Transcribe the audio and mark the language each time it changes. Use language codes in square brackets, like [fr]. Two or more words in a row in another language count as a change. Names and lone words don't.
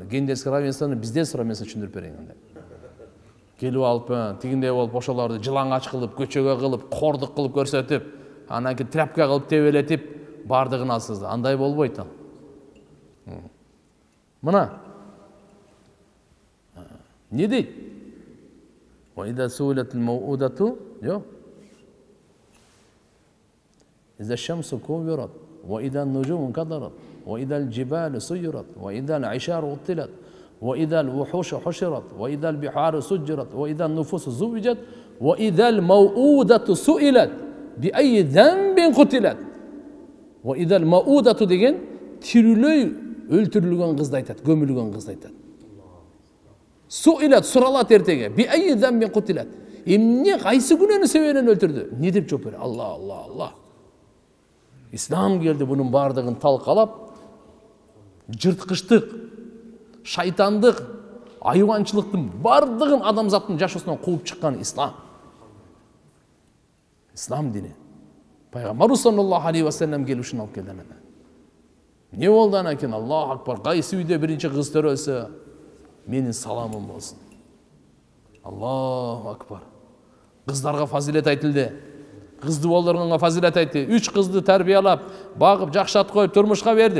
[ru] Гендерский равенствону [ky] бизден сурап мен түшүндүрүп берейин анда. Келип алып, тигиндей болуп ошолорду жылаңач кылып, көчөгө кылып, кордук кылып көрсөтүп, анан кийин тряпка кылып тебелетип, бардыгын алсыз. Андай болбойт ал. Мына. Не дейт? [ar] وإذا سئلت الموءودة, жок. إذا الشمس كورت وإذا النجوم انكدرت وإذا الجبال سيرت وإذا العشار عطلت وإذا الوحوش حشرت وإذا البحار سجرت وإذا النفوس زوجت وإذا الموءودة سئلت بأي ذنب قتلت. وإذا الموءودة [ky] деген тирилей өлтүрүлгөн кызды айтат, көмүлгөн кызды айтат. [ar] Суилат, [ky] суралат эртеге, [ar] بأي ذنب قتلت. [ky] Эмне кайсы күнөөнүн себебинен өлтүрдү? Не деп жооп берет? Алла. Ислам келди bunun бардыгын талкалап, жырткычтык, шайтандык, айванчылыктын бардыгын адамзаттын жашоосунан кууп чыккан ислам. Ислам дини. Пайгамбар [ar] صلى الله عليه وسلم [ky] келип ушуну алып келди. Не болду анан кийин? [ar] الله أكبر, [ky] кайсы үйдө биринчи кыз төрөлсө, менин саламым болсун. [ar] الله أكبر. [ky] Кыздарга фазилет айтылды. Кызды болдоргонго фазилет айтты. 3 кызды тарбиялап, багып, жакшат коюп турмушка берди.